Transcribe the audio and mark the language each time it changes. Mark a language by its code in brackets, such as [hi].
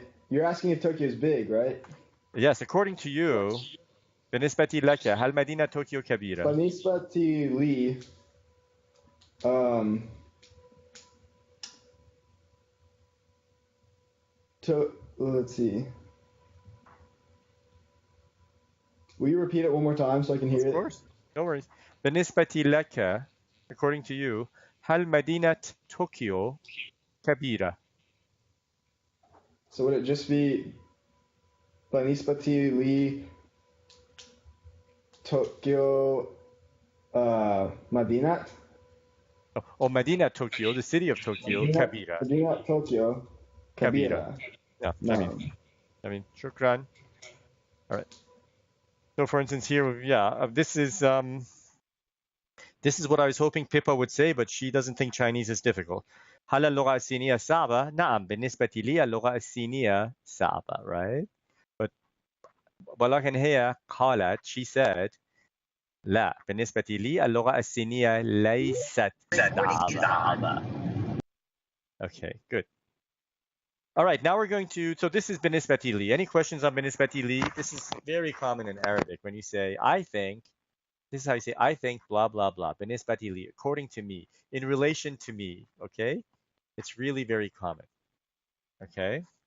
[en] You're asking if Tokyo is big, right? Yes, according to you. [ar] بالنسبة لك هل مدينة طوكيو كبيرة؟ Banisbati Li. [en] Let's see. Will you repeat it one more time so I can hear it? Of course. No worries. [ar] بالنسبة لك [en] according to you, [ar] هل مدينة طوكيو كبيرة? [en] So would it just be [ar] بالنسبة لي طوكيو مدينة [en] Oh, مدينة Tokyo, the city of Tokyo, كبيرة. [ar] مدينة طوكيو كبيرة. [en] Yeah, [ar] نعم. [en] I mean, shukran. All right. So, for instance, here, this is what I was hoping Pippa would say, but she doesn't think Chinese is difficult. [ar] هل اللغة الصينية صعبة؟ نعم، بالنسبة لي اللغة الصينية صعبة, right? But ولكن هي قالت, [en] she said, [ar] لا، بالنسبة لي اللغة الصينية ليست صعبة. [en] Okay, good. All right, now we're going to, so this is [ar] بالنسبة لي. [en] Any questions on بالنسبة لي? This is very common in Arabic when you say, I think, this is how you say, I think, blah, blah, blah. [ar] بالنسبة لي, [en] according to me, in relation to me, okay? It's really very common, okay?